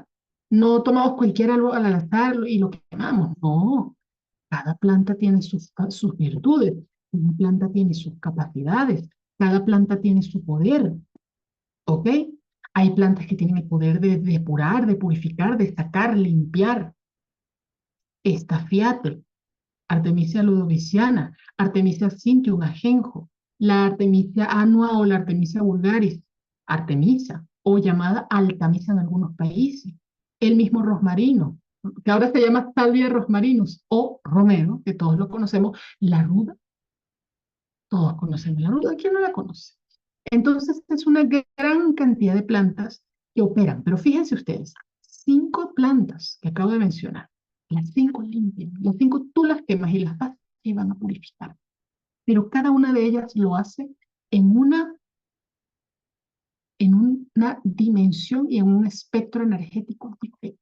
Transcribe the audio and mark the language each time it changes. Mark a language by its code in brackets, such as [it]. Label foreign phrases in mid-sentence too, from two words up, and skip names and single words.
[es] No tomamos cualquier algo al azar y lo quemamos, no. Cada planta tiene sus virtudes, cada planta tiene sus capacidades, cada planta tiene su poder, ¿ok? Hay plantas que tienen el poder de depurar, de purificar, de sacar, limpiar. Estafiate, Artemisia ludoviciana, Artemisia cintium, ajenjo, la Artemisia annua o la Artemisia vulgaris, Artemisa, o llamada Altamisa en algunos países. El mismo rosmarino, que ahora se llama Salvia rosmarinus, o romero, que todos lo conocemos, la ruda, todos conocemos la ruda, ¿quién no la conoce? Entonces es una gran cantidad de plantas que operan, pero fíjense ustedes, 5 plantas que acabo de mencionar, las 5 limpian, las 5 tú las quemas y las vas y van a purificar, pero cada una de ellas lo hace en una dimensión y en un espectro energético diferente.